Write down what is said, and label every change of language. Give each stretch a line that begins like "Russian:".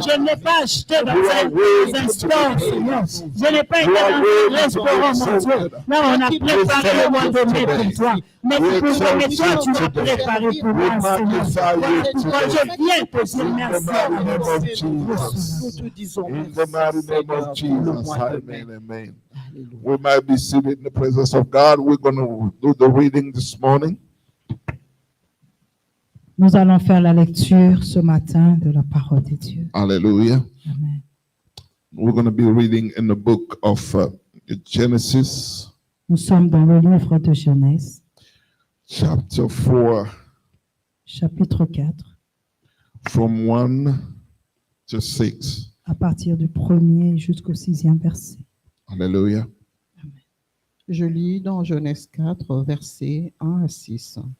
French: Je n'ai pas acheté dans un store, Seigneur. Je n'ai pas été dans un restaurant, mon Dieu. Là, on a préparé le mois de mai pour toi. Mais pour moi, mais toi, tu l'as préparé pour moi, Seigneur. Voilà pourquoi je viens te dire merci. Nous te disons merci.
English: In the mighty name of Jesus. Amen. Amen. We might be seated in the presence of God. We're going to do the reading this morning.
French: Nous allons faire la lecture ce matin de la parole de Dieu. Hallelujah. Amen.
English: We're going to be reading in the book of Genesis.
French: Nous sommes dans le livre de Genèse,
English: chapter 4,
French: chapitre 4,
English: from 1 to 6.
French: à partir du 1er jusqu'au 6e verset. Hallelujah. Amen. Je lis dans Genèse 4, versets 1 à 6.